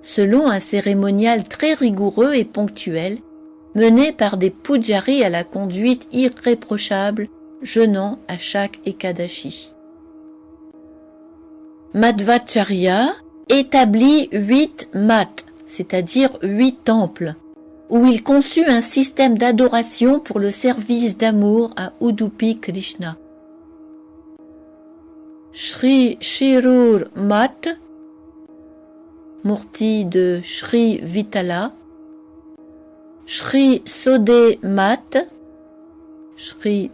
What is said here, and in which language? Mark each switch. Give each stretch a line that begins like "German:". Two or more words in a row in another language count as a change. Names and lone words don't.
French: selon un cérémonial très rigoureux et ponctuel, mené par des pujaris à la conduite irréprochable, jeûnant à chaque Ekadashi. Madhvacharya établit 8 maths, c'est-à-dire 8 temples, où il conçut un système d'adoration pour le service d'amour à Udupi Krishna. Shri Shirur Math, Murti de Shri Vitala, Shri Sode Math, Shri